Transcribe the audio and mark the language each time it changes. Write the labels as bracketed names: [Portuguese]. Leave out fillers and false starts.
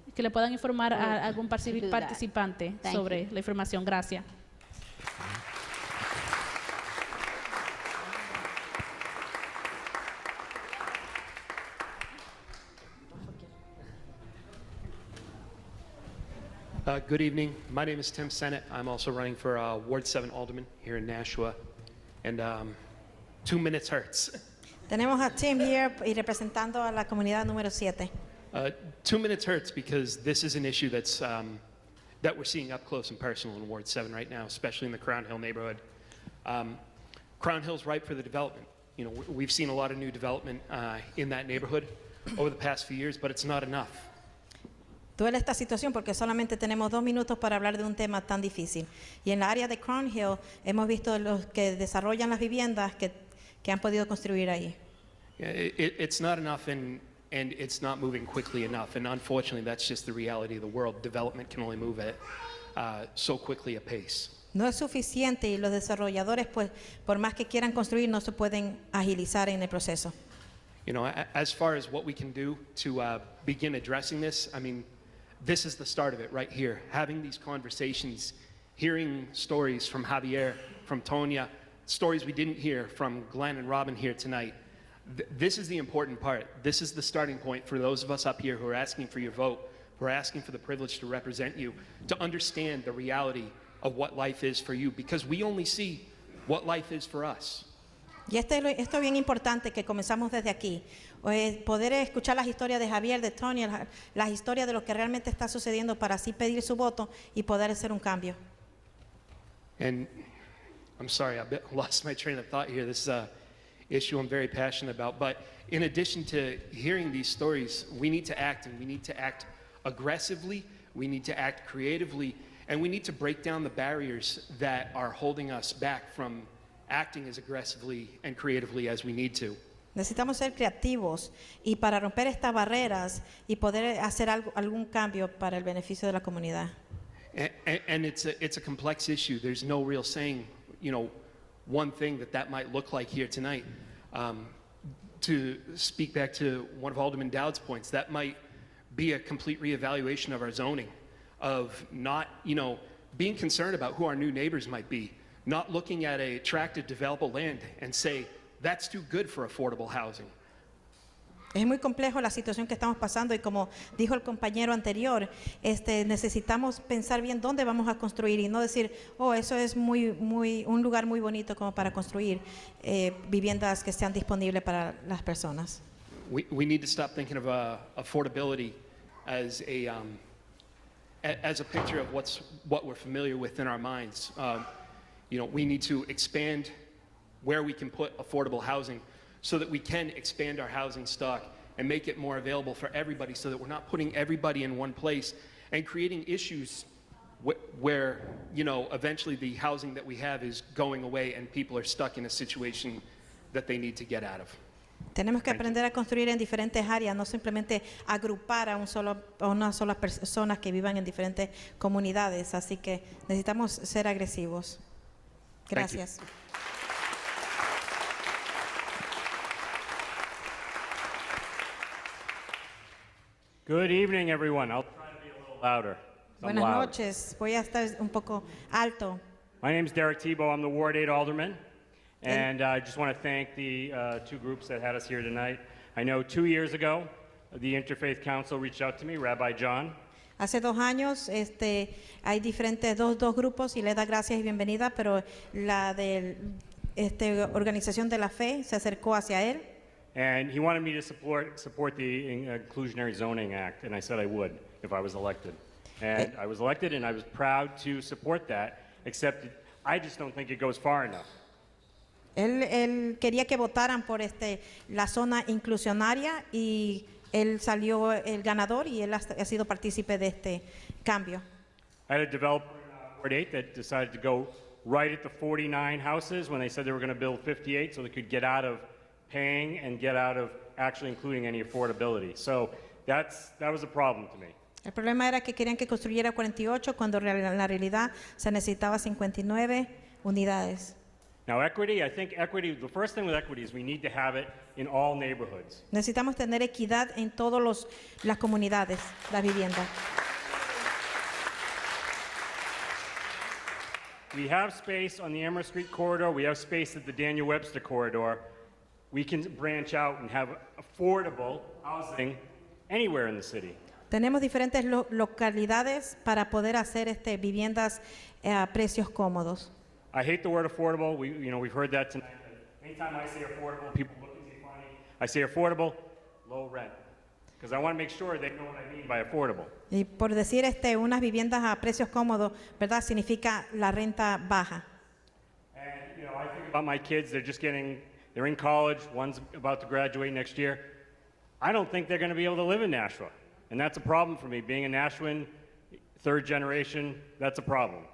[Spanish] Que le puedan informar a algún participante sobre la información. Gracias. [English] Good evening. My name is Tim Sennett. I'm also running for Ward 7 Alderman here in Nashua. And 2 minutes hurts. [Spanish] Tenemos a Tim [English] here [Spanish] y representando a la comunidad número 7. [English] 2 minutes hurts because this is an issue that's, that we're seeing up close and personal in Ward 7 right now, especially in the Crown Hill neighborhood. Crown Hill's ripe for the development. You know, we've seen a lot of new development in that neighborhood over the past few years, but it's not enough. [Spanish] Duele esta situación porque solamente tenemos 2 minutos para hablar de un tema tan difícil. Y en la área de Crown Hill hemos visto los que desarrollan las viviendas que han podido construir ahí. [English] It's not enough and it's not moving quickly enough. And unfortunately, that's just the reality of the world. Development can only move at so quickly a pace. [Spanish] No es suficiente y los desarrolladores, pues, por más que quieran construir, no se pueden agilizar en el proceso. [English] You know, as far as what we can do to begin addressing this, I mean, this is the start of it right here. Having these conversations, hearing stories from Javier, from Tonya, stories we didn't hear from Glenn and Robin here tonight. This is the important part. This is the starting point for those of us up here who are asking for your vote, who are asking for the privilege to represent you, to understand the reality of what life is for you, because we only see what life is for us. [Spanish] Y esto es bien importante que comenzamos desde aquí. Poder escuchar las historias de Javier, de Tony, las historias de lo que realmente está sucediendo para así pedir su voto y poder hacer un cambio. [English] And I'm sorry, I lost my train of thought here. This is an issue I'm very passionate about. But in addition to hearing these stories, we need to act, and we need to act aggressively. We need to act creatively, and we need to break down the barriers that are holding us back from acting as aggressively and creatively as we need to. [Spanish] Necesitamos ser creativos y para romper estas barreras y poder hacer algún cambio para el beneficio de la comunidad. [English] And it's a complex issue. There's no real saying, you know, one thing that might look like here tonight. To speak back to one of Alderman Dowd's points, that might be a complete reevaluation of our zoning, of not, you know, being concerned about who our new neighbors might be, not looking at a tract of developable land and say, that's too good for affordable housing. [Spanish] Es muy complejo la situación que estamos pasando y como dijo el compañero anterior, necesitamos pensar bien dónde vamos a construir y no decir, oh, eso es un lugar muy bonito como para construir viviendas que sean disponibles para las personas. [English] We need to stop thinking of affordability as a picture of what we're familiar with in our minds. You know, we need to expand where we can put affordable housing so that we can expand our housing stock and make it more available for everybody so that we're not putting everybody in one place and creating issues where, you know, eventually the housing that we have is going away and people are stuck in a situation that they need to get out of. [Spanish] Tenemos que aprender a construir en diferentes áreas, no simplemente agrupar a unas solas personas que vivan en diferentes comunidades, así que necesitamos ser agresivos. Gracias. [English] Good evening, everyone. I'll try to be a little louder. [Spanish] Buenas noches. Voy a estar un poco alto. [English] My name is Derek Tebow. I'm the Ward 8 Alderman. And I just want to thank the two groups that had us here tonight. I know 2 years ago, the Interfaith Council reached out to me, Rabbi John. [Spanish] Hace 2 años hay diferentes dos grupos y le da gracias y bienvenida, pero la de organización de la fe se acercó hacia él. [English] And he wanted me to support the Inclusionary Zoning Act, and I said I would if I was elected. And I was elected, and I was proud to support that, except I just don't think it goes far enough. [Spanish] Él quería que votaran por la zona inclusionaria y él salió el ganador y él ha sido partícipe de este cambio. [English] I had a developer in Ward 8 that decided to go right at the 49 houses when they said they were going to build 58 so they could get out of paying and get out of actually including any affordability. So that was a problem to me. [Spanish] El problema era que querían que construyera 48 cuando en la realidad se necesitaba 59 unidades. [English] Now equity, I think equity, the first thing with equity is we need to have it in all neighborhoods. [Spanish] Necesitamos tener equidad en todas las comunidades, la vivienda. [English] We have space on the Emerald Street corridor. We have space at the Daniel Webster corridor. We can branch out and have affordable housing anywhere in the city. [Spanish] Tenemos diferentes localidades para poder hacer viviendas a precios cómodos. [English] I hate the word affordable. We've heard that tonight. Anytime I say affordable, people look at me funny. I say affordable, low rent. because I want to make sure they know what I mean by affordable. [Spanish] Y por decir unas viviendas a precios cómodos, ¿verdad? Significa la renta baja. [English] And, you know, I think about my kids, they're in college, one's about to graduate next year. I don't think they're going to be able to live in Nashua. And that's a problem for me. Being a Nashuan, third generation, that's a problem.